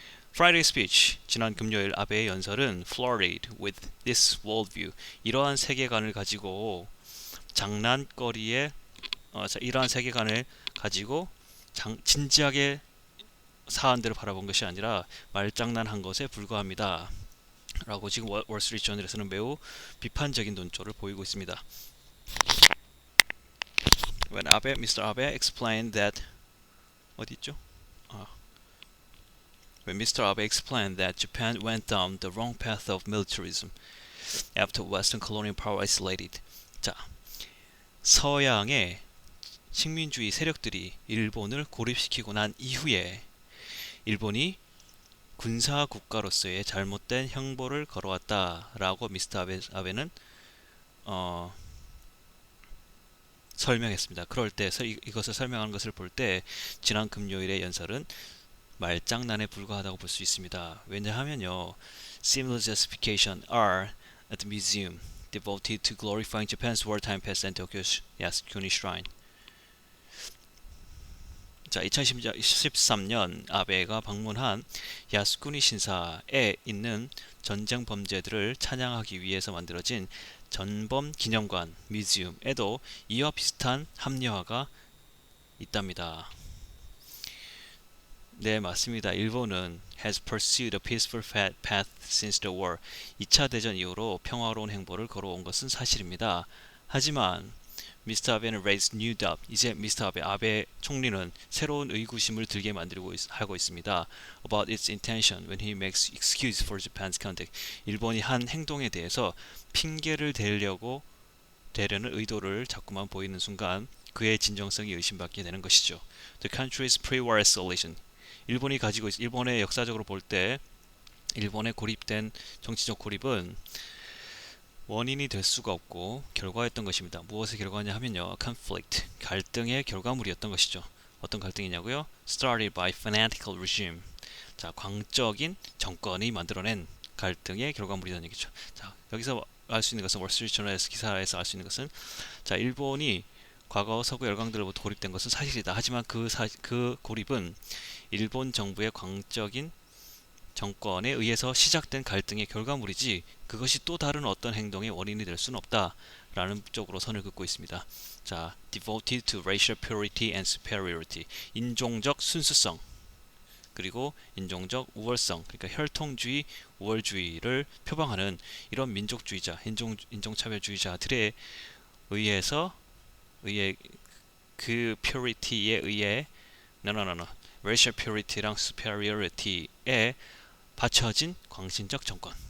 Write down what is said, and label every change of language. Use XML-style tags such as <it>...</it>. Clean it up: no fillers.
<en>Friday speech,</en> <ko>지난 금요일 아베의 연설은</ko> <en>flirted with this worldview,</en> <ko>이러한 세계관을 가지고 이러한 세계관을 가지고 진지하게 사안들을 바라본 것이 아니라 말장난한 것에 불과합니다. 라고 지금 월스트리트 저널에서는 매우 비판적인 논조를 보이고 있습니다.</ko> <en>When Mr. Abe explained that When Mr. Abe explained that Japan went down the wrong path of militarism after Western colonial power isolated.</en> <ko>자, 서양의 식민주의 세력들이 일본을 고립시키고 난 이후에 일본이 군사 국가로서의 잘못된 형벌을 걸어왔다라고 미스터 아베는 설명했습니다. 그럴 때 이것을 설명하는 것을 볼 때 지난 금요일의 연설은 말장난에 불과하다고 볼 수 있습니다. 왜냐하면요,</ko> <en>similar justification are at the museum devoted to glorifying Japan's wartime past and Tokyo's Yasukuni Shrine.</en> <ko>자, 2013년 아베가 방문한 야스쿠니 신사에 있는 전쟁 범죄들을 찬양하기 위해서 만들어진 전범 기념관 뮤지엄에도 이와 비슷한 합리화가 있답니다. 네, 맞습니다. 일본은</ko> <en>has pursued a peaceful path since the war.</en> <ko>2차 대전 이후로 평화로운 행보를 걸어온 것은 사실입니다. 하지만 미스터 아베는</ko> <en>raised new doubt.</en> <ko>이제 미스터 아베 총리는 새로운 의구심을 들게 만들고 하고 있습니다.</ko> <en>About its intention when he makes excuse for Japan's conduct.</en> <ko>일본이 한 행동에 대해서 핑계를 대려는 의도를 자꾸만 보이는 순간 그의 진정성이 의심받게 되는 것이죠.</ko> <en>The country's pre-war isolation.</en> <ko>일본의 역사적으로 볼 때 일본의 고립된 정치적 고립은 원인이 될 수가 없고 결과였던 것입니다. 무엇의 결과냐 하면요, conflict, 갈등의 결과물이었던 것이죠. 어떤 갈등이냐고요?</ko> <en>Started by fanatical regime.</en> <ko>자, 광적인 정권이 만들어낸 갈등의 결과물이라는 얘기죠. 자, 여기서 알 수 있는 것은 월스트리트저널에서 기사에서 알 수 있는 것은, 자, 일본이 과거 서구 열강들로부터 고립된 것은 사실이다. 하지만 그 고립은 일본 정부의 광적인 정권에 의해서 시작된 갈등의 결과물이지 그것이 또 다른 어떤 행동의 원인이 될 수는 없다라는 쪽으로 선을 긋고 있습니다.</ko> <en>자, devoted to racial purity and superiority.</en> <ko>인종적 순수성 그리고 인종적 우월성, 그러니까 혈통주의, 우월주의를 표방하는 이런 민족주의자, 인종차별주의자들에 의해 그 purity에 의해</ko> <en>racial purity</en> <ko>랑 superiority에 받쳐진 광신적 정권.</ko>